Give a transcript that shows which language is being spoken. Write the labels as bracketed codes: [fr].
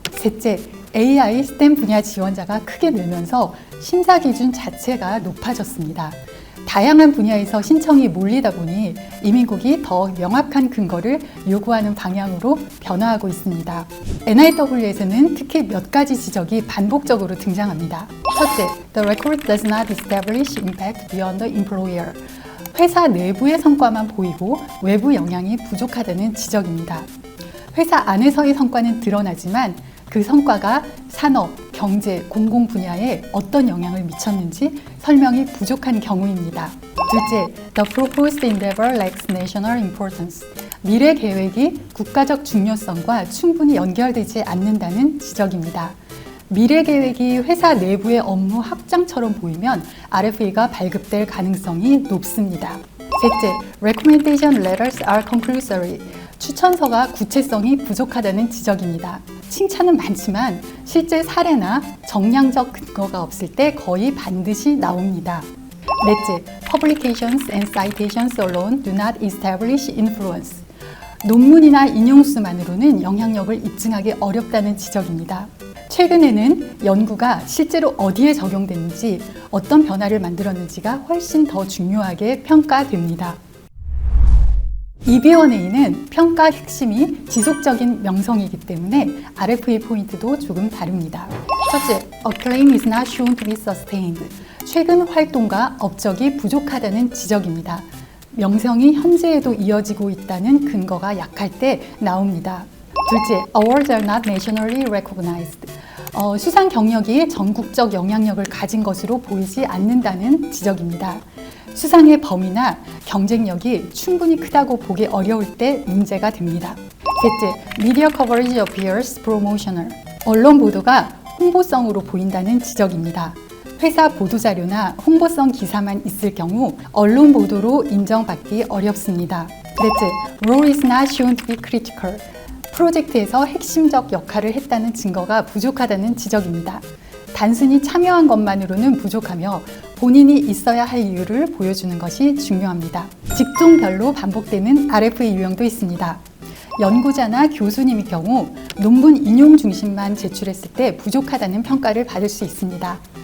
[ko] 셋째, AI, STEM 분야 지원자가 크게 늘면서 심사 기준 자체가 높아졌습니다. 다양한 분야에서 신청이 몰리다 보니 이민국이 더 명확한 근거를 요구하는 방향으로 변화하고 있습니다. NIW에서는 특히 몇 가지 지적이 반복적으로 등장합니다. 첫째, [en] The record does not establish impact beyond the employer. [ko] 회사 내부의 성과만 보이고 외부 영향이 부족하다는 지적입니다. 회사 안에서의 성과는 드러나지만 그 성과가 산업, 경제, 공공 분야에 어떤 영향을 미쳤는지 설명이 부족한 경우입니다. 둘째, [en] The proposed endeavor lacks national importance. [ko] 미래 계획이 국가적 중요성과 충분히 연결되지 않는다는 지적입니다. 미래 계획이 회사 내부의 업무 확장처럼 보이면 RFE가 발급될 가능성이 높습니다. 셋째, [en] Recommendation letters are conclusory. [ko] 추천서가 구체성이 부족하다는 지적입니다. 칭찬은 많지만 실제 사례나 정량적 근거가 없을 때 거의 반드시 나옵니다. 넷째, [en] Publications and citations alone do not establish influence. [ko] 논문이나 인용수만으로는 영향력을 입증하기 어렵다는 지적입니다. 최근에는 연구가 실제로 어디에 적용됐는지, 어떤 변화를 만들었는지가 훨씬 더 중요하게 평가됩니다. EB1A는 평가 핵심이 지속적인 명성이기 때문에 RFE 포인트도 조금 다릅니다. 첫째, [en] A claim is not shown to be sustained. [ko] 최근 활동과 업적이 부족하다는 지적입니다. 명성이 현재에도 이어지고 있다는 근거가 약할 때 나옵니다. 둘째, [en] Awards are not nationally recognized. [ko] 수상 경력이 전국적 영향력을 가진 것으로 보이지 않는다는 지적입니다. 수상의 범위나 경쟁력이 충분히 크다고 보기 어려울 때 문제가 됩니다. 셋째, [en] Media coverage appears promotional. [ko] 언론 보도가 홍보성으로 보인다는 지적입니다. 회사 보도자료나 홍보성 기사만 있을 경우 언론 보도로 인정받기 어렵습니다. 넷째, [en] Role is not shown to be critical. [ko] 프로젝트에서 핵심적 역할을 했다는 증거가 부족하다는 지적입니다. 단순히 참여한 것만으로는 부족하며 본인이 있어야 할 이유를 보여주는 것이 중요합니다. 직종별로 반복되는 RFE 유형도 있습니다. 연구자나 교수님의 경우 논문 인용 중심만 제출했을 때 부족하다는 평가를 받을 수 있습니다.